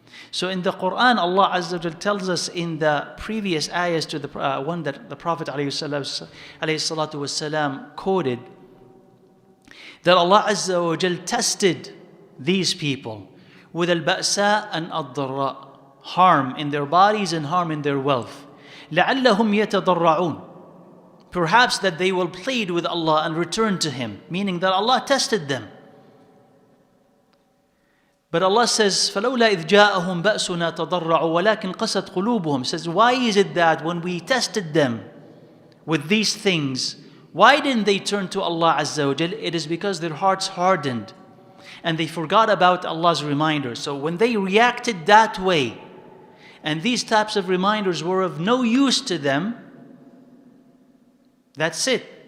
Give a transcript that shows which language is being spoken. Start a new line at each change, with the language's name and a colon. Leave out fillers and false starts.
English: So in the Quran, Allah Azza wa Jal tells us in the previous ayahs to the one that the Prophet ﷺ quoted, that Allah Azza wa Jal tested these people with al-ba'sa and ad-dharra, harm in their bodies and harm in their wealth.
Arabic: لَعَلَّهُمْ يَتَضَرَّعُونَ,
English: perhaps that they will plead with Allah and return to Him, meaning that Allah tested them. But Allah says,
Arabic: فَلَوْلَا إِذْ جَاءَهُمْ بَأْسُنَا تَضَرَّعُوا وَلَكِنْ قَسَتْ قُلُوبُهُم.
English: Says, why is it that when we tested them with these things, why didn't they turn to Allah Azza wa Jal? It is because their hearts hardened and they forgot about Allah's reminders. So when they reacted that way, and these types of reminders were of no use to them, that's it.